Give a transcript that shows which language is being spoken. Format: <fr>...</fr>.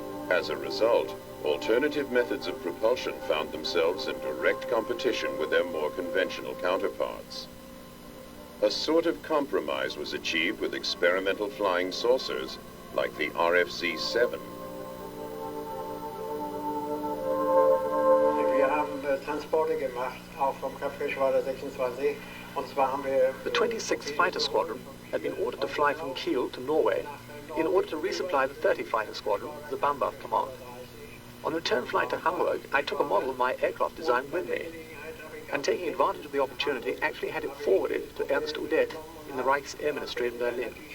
<en>As a result, alternative methods of propulsion found themselves in direct competition with their more conventional counterparts. A sort of compromise was achieved with experimental flying saucers like the RFC-7.</en> <de>Wir haben Transporte gemacht, auch vom Kampfgeschwader 26. Und zwar haben wir</de> <en>The 26th Fighter Squadron had been ordered to fly from Kiel to Norway in order to resupply the 30th Fighter Squadron with the Bambach Command. On return flight to Hamburg, I took a model of my aircraft design with me, and taking advantage of the opportunity, actually had it forwarded to Ernst Udet in the Reichsair Ministry in Berlin.</en>